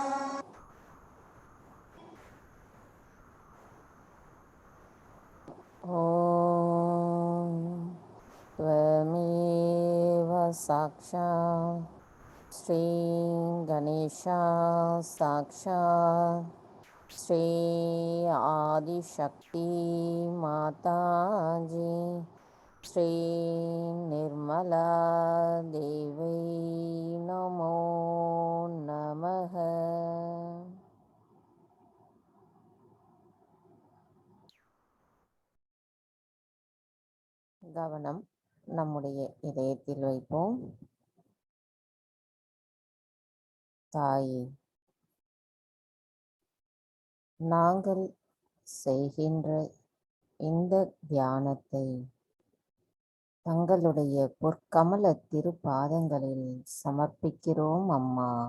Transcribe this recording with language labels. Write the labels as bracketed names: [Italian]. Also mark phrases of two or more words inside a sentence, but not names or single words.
[Sanskrit] ॐ त्वमेव साक्षात् श्री गणेशा साक्षात् श्री आदिशक्ति माताजी श्री निर्मला देवी नमो नमः। [Tamil] கவனம் நம்முடைய இதயத்தில் வைப்போம். தாயே, நாங்கள் செய்கின்ற இந்த தியானத்தை தங்களுடைய பொற்கமல திருப்பாதங்களில் சமர்ப்பிக்கிறோம் அம்மா.